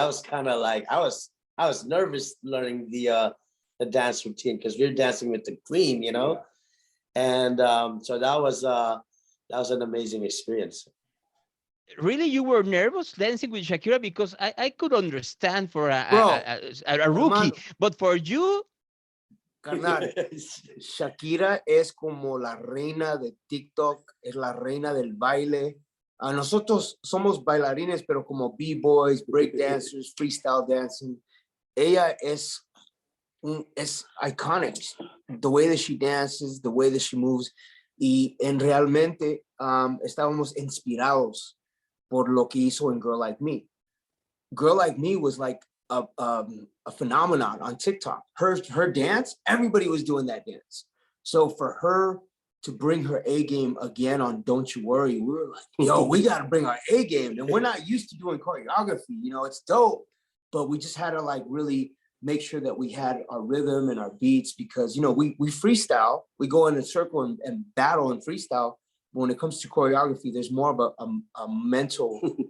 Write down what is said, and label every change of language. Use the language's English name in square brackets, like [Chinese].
[English] That was kind of like, I was nervous learning the dance routine, because we're dancing with the queen, and so that was an amazing experience. Really, you were nervous dancing with Shakira? Because I could understand for a rookie, but for you, [Spanish] carnal, Shakira es como la reina de TikTok, es la reina del baile. Nosotros somos bailarines, pero como b-boys, [English] break dancers, freestyle dancing. [Spanish] Ella es iconic. [English] The way that she dances, the way that she moves. [Spanish] Y realmente estábamos inspirados por lo que hizo en Girl Like Me. [English] Girl Like Me was like a phenomenon on TikTok. Her dance, everybody was doing that dance. So for her to bring her A game again on Don't You Worry, we were like, yo, we got to bring our A game. And we're not used to doing choreography, it's dope. But we just had to like really make sure that we had our rhythm and our beats, because, we freestyle, we go in a circle and battle and freestyle. But when it comes to choreography, there's more of a mental